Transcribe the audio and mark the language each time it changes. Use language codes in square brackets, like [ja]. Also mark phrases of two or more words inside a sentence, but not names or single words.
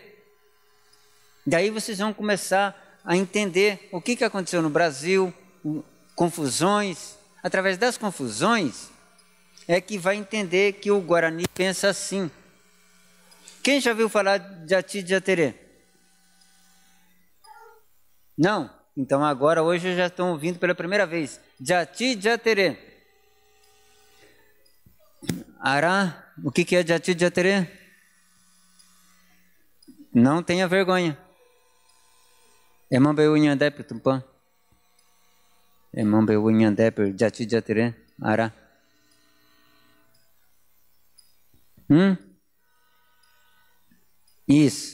[pt] Daí vocês vão começar a entender o que aconteceu no Brasil, confusões. Através das confusões é que vai entender que o Guarani pensa assim. Quem já ouviu falar de Jati Jaterê? Não? Então agora, hoje, já estão ouvindo pela primeira vez. Jati Jaterê. Ará, o que é Jati Jaterê? Não tenha vergonha. É [gn] Mambeu Inhandep [pt] Tupã. É [gn] Mambeu Inhandep [pt] Jati Jaterê. Ará. Isso.